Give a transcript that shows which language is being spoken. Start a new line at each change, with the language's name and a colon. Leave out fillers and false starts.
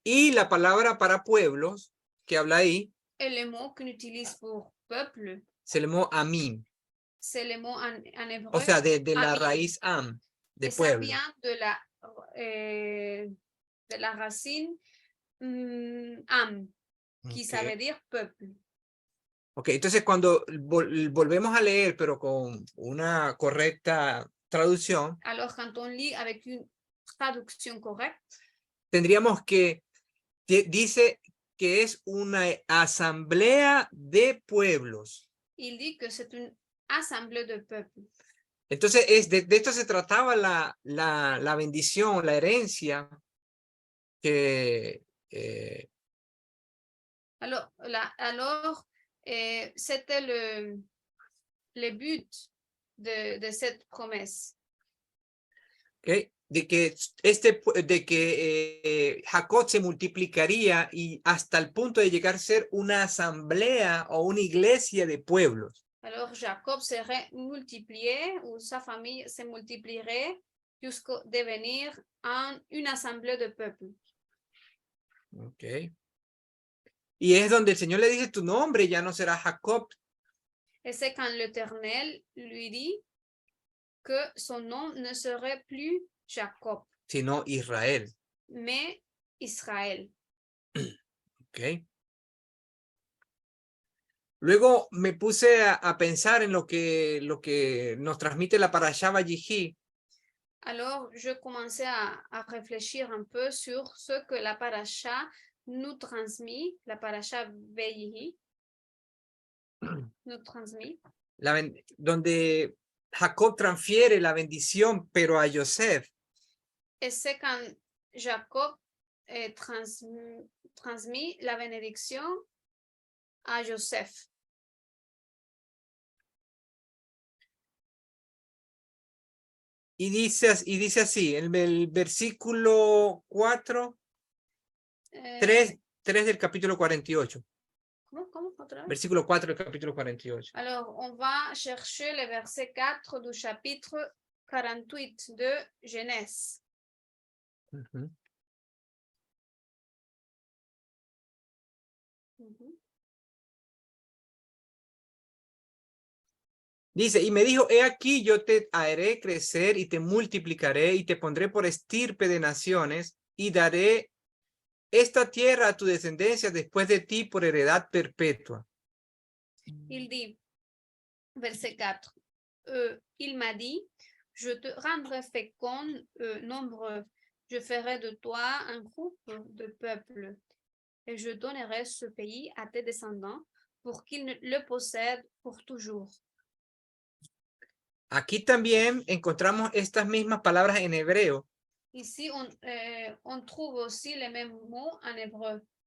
Spanish: Y la palabra para pueblos que habla ahí.
French: Et le mot qu'on utilise pour peuple. C'est le mot amim. C'est le mot en hébreu.
Spanish: O sea, de la raíz am, de pueblo.
French: Ça vient de la racine am, qui ça veut dire peuple.
Spanish: Ok, entonces cuando volvemos a leer, pero con una correcta traducción.
French: Alors, quand on lit avec une traduction correcte.
Spanish: Tendríamos que, dice que es una asamblea de pueblos.
French: Il dit que c'est une assemblée de peuples.
Spanish: Entonces, de esto se trataba la bendición, la herencia que...
French: Alors c'était le but de cette promesse. Okay.
Spanish: De que Jacob se multiplicaría y hasta el punto de llegar a ser una asamblea o una iglesia de pueblos.
French: Alors Jacob serait multiplié ou sa famille se multiplierait jusqu'à devenir une assemblée de peuples. Okay.
Spanish: Y es donde el Señor le dice, tu nombre ya no será Jacob.
French: Et c'est quand l'Éternel lui dit que son nom ne serait plus Jacob,
Spanish: sino Israel.
French: Mais Israël. Okay.
Spanish: Luego me puse a pensar en lo que nos transmite la Parashá Vayihi.
French: Alors, je commençais à réfléchir un peu sur ce que la Parashá nous transmet, la Parashá Vayihi nous transmet.
Spanish: Donde Jacob transfiere la bendición, pero a Joseph.
French: Et c'est quand Jacob transmis la bénédiction à Joseph.
Spanish: Y dice así, en el versículo 4, 3 del capítulo 48. ¿Cómo otra vez? Versículo 4 del capítulo 48.
French: Alors, on va chercher le verset 4 du chapitre 48 de Genèse. Ujú.
Spanish: Dice, y me dijo, he aquí yo te haré crecer y te multiplicaré y te pondré por estirpe de naciones y daré esta tierra a tu descendencia después de ti por heredad perpetua.
French: Il dit, verset 4, il m'a dit, je te rendrai fécond, nombreux, je ferai de toi un groupe de peuples, et je donnerai ce pays à tes descendants pour qu'ils le possèdent pour toujours.
Spanish: Aquí también encontramos estas mismas palabras en hebreo.
French: Ici, on trouve aussi les mêmes mots en hébreu.